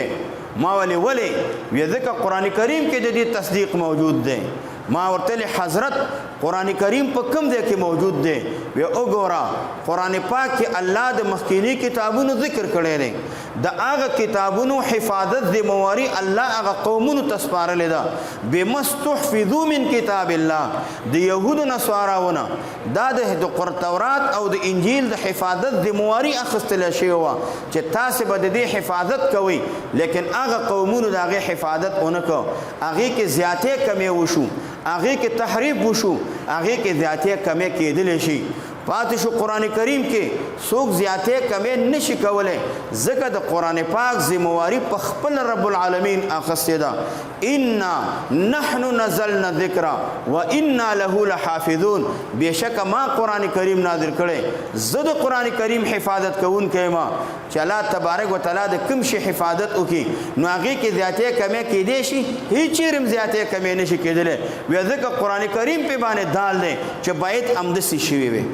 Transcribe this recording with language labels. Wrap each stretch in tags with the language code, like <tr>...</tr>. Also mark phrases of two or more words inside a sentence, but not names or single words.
<ps>ما ولې وی ځکه قرآن کریم کې د دې تصدیق موجود دی. ما ورته حضرت قرآن کریم په کوم ځای کې موجود دی؟ وی وګوره قرآن پاک کې الله د مخکینی کتابونو ذکر کړی دی، د هغه کتابونو حفاظت ذمواري الله هغه قومونو ته سپارلې ده.</ps> <ar>بما استحفظوا من کتاب الله،</ar> <ps>د یهودو نصاراونه دا د تورات او د انجیل د حفاظت ذمواري اخیستلی شوې وه چې تاسې به د دې حفاظت کوئ، لیکن هغه قومونو د هغې حفاظت ونه کړ. هغې کې زیاتې کمې وشو، هغې کې تحریف وشو، هغې کې زیاتې کمې کېدلی شي. پاتې شو قرآن کریم کې څوک زیاتې کمې نشي کولی، ځکه د قرآن پاک ذمواري په خپل رب العالمین اخیستې ده.</ps> <ar>انا نحن نزلنا الذکر و انا له لحافظون.</ar> <ps>بېشکه ما قرآن کریم نازل کړی، زه د قرآن کریم حفاظت کوونکی یم. چې الله تبارک وتعالی د کوم شي حفاظت وکړي نو هغې کې زیاتې کمې کېدی شي، هېڅ چېرې هم زیاتې کمې نشي کېدلی. وی ځکه قرآن کریم پې باندې دال دی چې باید همداسې شوي وي.</ps>